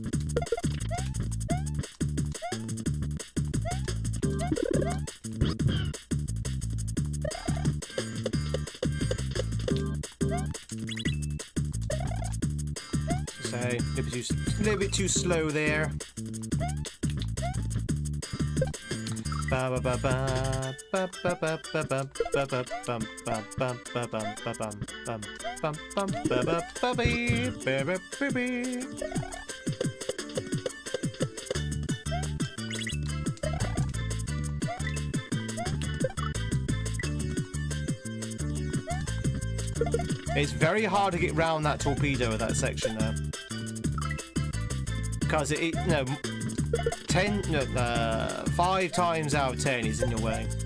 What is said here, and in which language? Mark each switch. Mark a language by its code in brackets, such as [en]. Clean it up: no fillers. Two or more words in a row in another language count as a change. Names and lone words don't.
[en] So, a little bit too slow there. Ba ba ba ba ba ba ba ba ba ba ba bum bum bum bum bum bum bum bum bum ba ba ba bee ba ba ba bee. It's very hard to get round that torpedo at that section there, because it 5 times out of 10 is in your way.